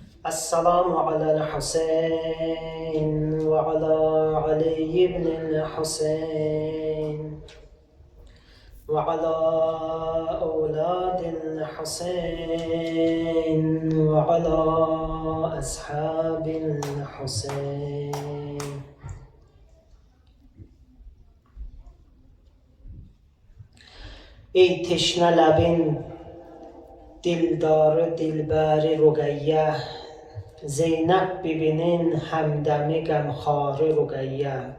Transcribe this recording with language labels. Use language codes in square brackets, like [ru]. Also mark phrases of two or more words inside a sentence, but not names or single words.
[ar] السلام على الحسين وعلى علي بن الحسين وعلى أولاد الحسين وعلى أصحاب الحسين. [az] Ey teşne labin, dildarı dilberi Rugayye, Zeynep bibinin həmdəmi qəmxarı Rugayye.